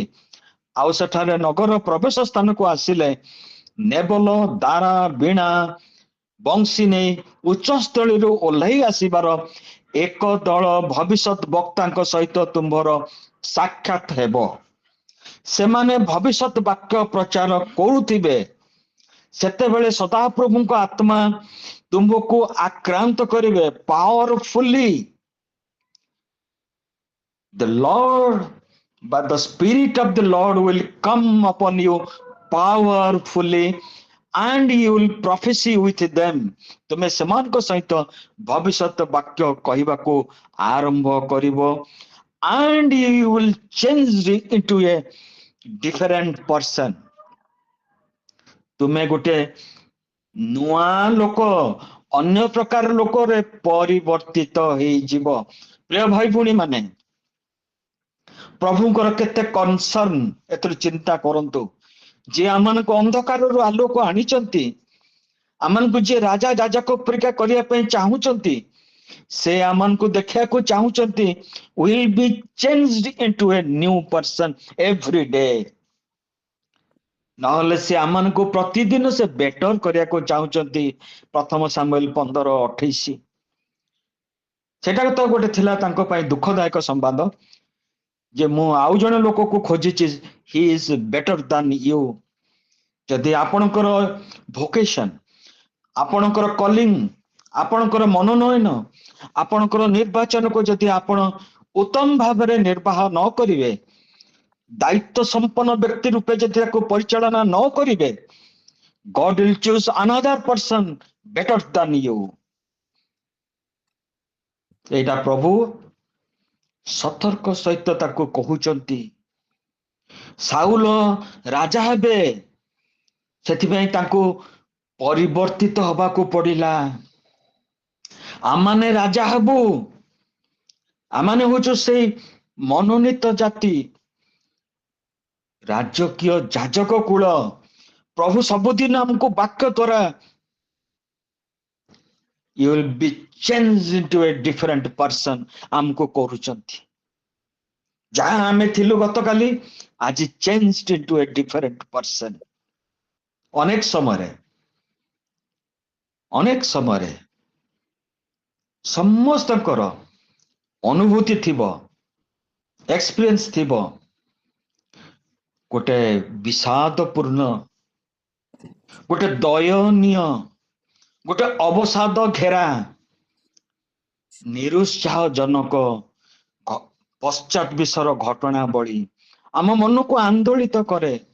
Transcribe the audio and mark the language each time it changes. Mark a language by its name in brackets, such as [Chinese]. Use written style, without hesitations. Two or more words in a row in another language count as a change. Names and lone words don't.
[Odia] ଆଉ ସେଠାରେ ନଗର ପ୍ରବେଶ ସ୍ଥାନକୁ ଆସିଲେ ନେବଲ, ଦାରା, ବୀଣା, ବଂଶୀ ନେଇ ଉଚ୍ଚସ୍ଥଳୀରୁ ଓହ୍ଲାଇ ଆସିବାର ଏକ ଦଳ ଭବିଷ୍ୟତ ବକ୍ତାଙ୍କ ସହିତ ତୁମ୍ଭର ସାକ୍ଷାତ ହେବ। ସେମାନେ ଭବିଷ୍ୟତ ବାକ୍ୟ ପ୍ରଚାର କରୁଥିବେ, ସେତେବେଳେ ସଦାପ୍ରଭୁଙ୍କ ଆତ୍ମା ତୁମକୁ ଆକ୍ରାନ୍ତ କରିବେ ପାୱାରଫୁଲି। [English] The Lord, but the Spirit of the Lord will come upon you powerfully and you will prophesy with them. [Odia] ତୁମେ ସେମାନଙ୍କ ସହିତ ଭବିଷ୍ୟତ ବାକ୍ୟ କହିବାକୁ ଆରମ୍ଭ କରିବ, [English] and you will change into a different person. [Odia] ତୁମେ ଗୋଟେ ନୂଆ ଲୋକ, ଅନ୍ୟ ପ୍ରକାର ଲୋକରେ ପରିବର୍ତ୍ତିତ ହେଇଯିବ। ପ୍ରିୟ ଭାଇ ଭଉଣୀ ମାନେ, ପ୍ରଭୁଙ୍କର କେତେ କନସର୍ନ, ଏଥିରୁ ଚିନ୍ତା କରନ୍ତୁ। ଯିଏ ଆମମାନଙ୍କୁ ଅନ୍ଧକାରରୁ ଆଲୋକ ଆଣିଛନ୍ତି, ଆମମାନଙ୍କୁ ଯିଏ ରାଜା ଯାଜକ ପରିକା କରିବା ପାଇଁ ଚାହୁଁଛନ୍ତି, ସେ ଆମମାନଙ୍କୁ ଦେଖିବାକୁ ଚାହୁଁଛନ୍ତି [English] will be changed into a new person every day। [Odia] ନହେଲେ ସେ ଆମମାନଙ୍କୁ ପ୍ରତିଦିନ ସେ ବେଟର କରିବାକୁ ଚାହୁଁଛନ୍ତି। ପ୍ରଥମ ସାମୁଏଲ 15:28। ସେଟା ତ ଗୋଟେ ଥିଲା ତାଙ୍କ ପାଇଁ ଦୁଃଖଦାୟକ ସମ୍ବାଦ ଯେ ମୁଁ ଆଉ ଜଣେ ଲୋକକୁ ଖୋଜିଛି, [English] He is better than you. [Odia] ଯଦି ଆପଣଙ୍କର ଭୋକେସନ, ଆପଣଙ୍କର କଲିଂ, ଆପଣଙ୍କର ମନୋନୟନ, ଆପଣଙ୍କର ନିର୍ବାଚନକୁ ଯଦି ଆପଣ ଉତ୍ତମ ଭାବରେ ନିର୍ବାହ ନ କରିବେ, ଦାୟିତ୍ୱ ସମ୍ପନ୍ନ ବ୍ୟକ୍ତି ରୂପେ ଯଦି ତାକୁ ପରିଚାଳନା ନ କରିବେ, [English] God will choose another person better than you। [Odia] ଏଇଟା ପ୍ରଭୁ ସତର୍କ ସହିତ ତାକୁ କହୁଛନ୍ତି। ସାଉଲ ରାଜା ହେବେ, ସେଥିପାଇଁ ତାଙ୍କୁ ପରିବର୍ତ୍ତିତ ହବାକୁ ପଡିଲା। ଆମମାନେ ରାଜା ହେବୁ, ଆମମାନେ ହଉଛୁ ସେଇ ମନୋନୀତ ଜାତି, ରାଜକୀୟ ଯାଜକ କୁଳ। ପ୍ରଭୁ ସବୁଦିନ ଆମକୁ ବାକ୍ୟ ଦ୍ୱାରା [English] you will be changed into a different person [Odia] ଆମକୁ କରୁଛନ୍ତି। ଯାହା ଆମେ ଥିଲୁ ଗତକାଲି, ଆଜି [English] changed into a different person। [Odia] ଅନେକ ସମୟରେ ସମସ୍ତଙ୍କର ଅନୁଭୂତି ଥିବ, ଏକ୍ସପିରିଏନ୍ସ ଥିବ, ଗୋଟେ ବିଷାଦପୂର୍ଣ୍ଣ, ଗୋଟେ ଦୟନୀୟ, ଗୋଟେ ଅବସାଦ ଘେରା, ନିରୁତ୍ସାହଜନକ ପଶ୍ଚାତ ବିଷୟର ଘଟଣାବଳୀ ଆମ ମନକୁ ଆନ୍ଦୋଳିତ କରେ।